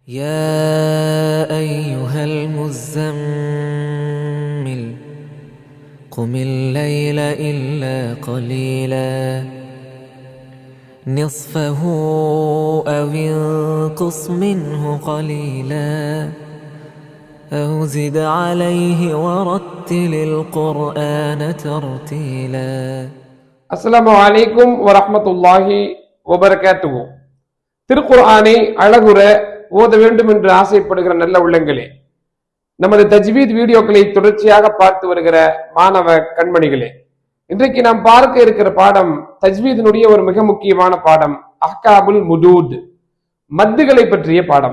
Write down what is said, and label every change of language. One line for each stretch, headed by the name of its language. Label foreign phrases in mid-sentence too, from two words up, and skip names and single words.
Arabic: يا أيها المزمل قم الليل إلا قليلا نصفه أو انقص منه قليلا أو زد عليه ورتل القرآن ترتيلا. السلام عليكم ورحمة الله وبركاته.
Tamil: திருக்குர்ஆனை அழகுற ஓத வேண்டும் என்று ஆசைப்படுகிற நல்ல உள்ளங்களே, நமது தஜ்வீத் வீடியோக்களை தொடர்ச்சியாக பார்த்து வருகிற மாணவ கண்மணிகளே, இன்றைக்கு நாம் பார்க்க இருக்கிற பாடம் தஜ்வீதினுடைய ஒரு மிக முக்கியமான பாடம்,
Arabic: أحكام المدود,
Tamil: மத்துகளை பற்றிய பாடம்.